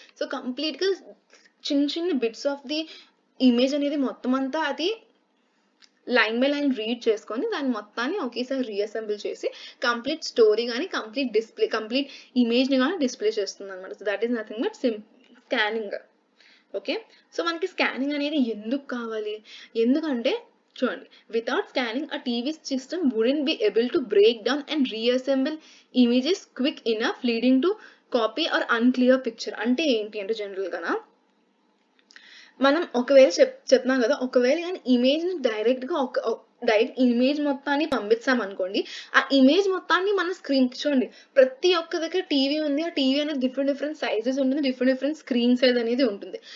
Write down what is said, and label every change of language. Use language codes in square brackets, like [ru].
[te] So కంప్లీట్గా చిన్న bits of the image అనేది మొత్తం అంతా అది లైన్ బై లైన్ రీడ్ చేసుకొని దాన్ని మొత్తాన్ని ఒకేసారి రీఅసెంబుల్ చేసి కంప్లీట్ స్టోరీ కానీ కంప్లీట్ ఇమేజ్ని కానీ డిస్ప్లే చేస్తుంది అనమాట. [en] So that is nothing but scanning. [te] Okay, so మనకి స్కానింగ్ అనేది ఎందుకు కావాలి, ఎందుకంటే చూడండి [en] Without scanning a TV system wouldn't be able to break down and reassemble images quick enough leading to copy or unclear picture. [te] అంటే ఏంటి అంటే జనరల్గా మనం ఒకవేళ చెప్తున్నాం కదా, ఒకవేళ కానీ ఇమేజ్ని డైరెక్ట్ ఇమేజ్ మొత్తాన్ని పంపిస్తాం అనుకోండి, ఆ ఇమేజ్ మొత్తాన్ని మన స్క్రీన్ చూడండి ప్రతి ఒక్క దగ్గర టీవీ ఉంది, ఆ టీవీ అనేది డిఫరెంట్ సైజెస్ ఉంటుంది, డిఫరెంట్ స్క్రీన్ సైజ్ అనేది ఉంటుంది.